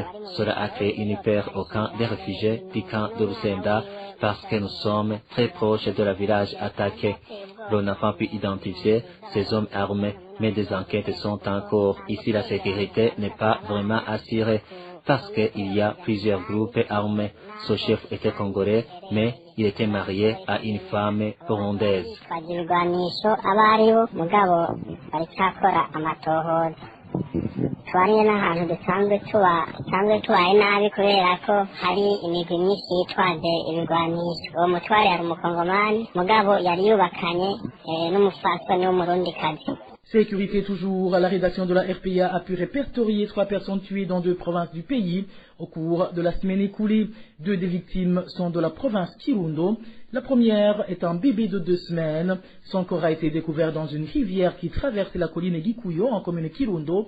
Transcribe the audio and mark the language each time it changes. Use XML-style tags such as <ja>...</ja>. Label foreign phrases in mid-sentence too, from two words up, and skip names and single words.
<fr>Cela a créé une peur au camp des réfugiés du camp de Lusenda parce que nous sommes très proches de la village attaqué. On n'a pas pu identifier ces hommes armés, mais des enquêtes sont en cours. Ici, la sécurité n'est pas vraiment assurée parce qu'il y a plusieurs groupes armés. Ce chef était congolais, mais il était marié à une femme burundaise.</fr> <rn>Twariye n'ahantu dusanzwe tubaye nabi kubera ko hari imigwi myinshi yitwaje ibigwanisho. Uwo mutware yari umukongomani mugabo yari yubakanye n'umufasoni w'umurundikazi.</rn> <fr>Sécurité toujours, la rédaction de la RPA a pu répertorier 3 personnes tuées dans 2 provinces du pays au cours de la semaine écoulée. 2 des victimes sont de la province Kirundo. La première est un bébé de 2 semaines. Son corps a été découvert dans une rivière qui traverse la colline Gikuyo en commune Kirundo.</fr>